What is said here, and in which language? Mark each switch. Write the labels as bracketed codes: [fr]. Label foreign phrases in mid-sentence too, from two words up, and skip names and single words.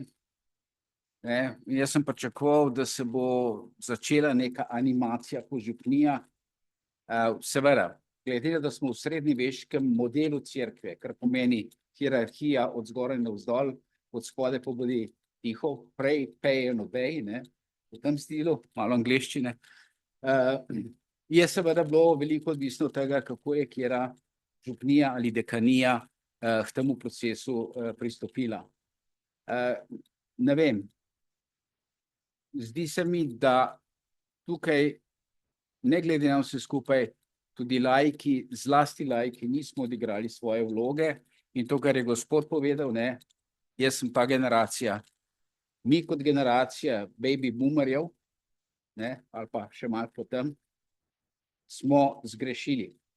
[sl] Ne. In jaz sem pričakoval, da se bo začela neka animacija po župnijah. Seveda, glede na to, da smo v srednjeveškem modelu cerkve, kar pomeni hierarhija od zgoraj navzdol, od spodaj pa bodi tiho, prej, [en] pay and obey, [sl] ne, v tem stilu, malo angleščine. Je seveda bilo veliko odvisno od tega, kako je katera župnija ali dekanija k temu procesu pristopila. Ne vem, zdi se mi, da tukaj, ne glede na vse skupaj, tudi laiki, zlasti laiki, nismo odigrali svoje vloge in to, kar je gospod povedal, ne, jaz sem ta generacija, mi kot generacija baby boomerjev, ne, ali pa še malo potem, smo zgrešili.